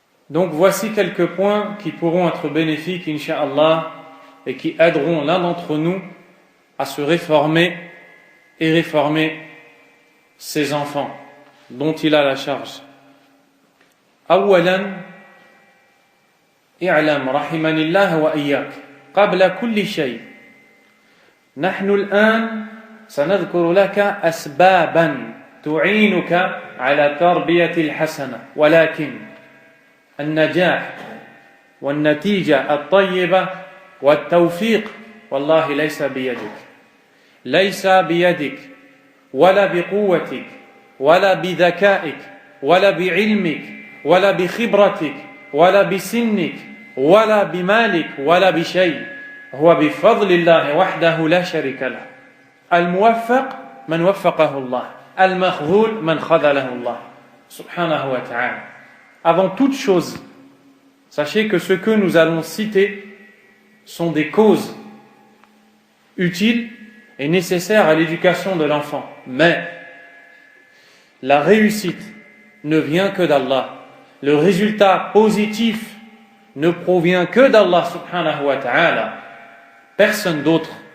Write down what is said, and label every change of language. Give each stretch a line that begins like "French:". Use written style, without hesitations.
French: Donc voici quelques points qui pourront être bénéfiques, incha'Allah, et qui aideront l'un d'entre nous à se réformer et réformer ses enfants dont il a la charge.
Arabic: أولا اعلم رحمني الله وإياك قبل كل شيء نحن الآن سنذكر لك أسبابا تعينك على التربية الحسنة ولكن النجاح والنتيجة الطيبة والتوفيق والله ليس بيدك ليس بيدك ولا بقوتك ولا بذكائك ولا بعلمك ولا بخبرتك ولا بسنك ولا بمالك ولا بشيء هو بفضل الله وحده لا شريك له الموفق من وفقه الله المخذول من خذله الله سبحانه وتعالى.
French: Avant toute chose, sachez que ce que nous allons citer sont des causes utiles et nécessaires à l'éducation de l'enfant. Mais la réussite ne vient que d'Allah. Le résultat positif ne provient que d'Allah subhanahu wa ta'ala. Personne d'autre.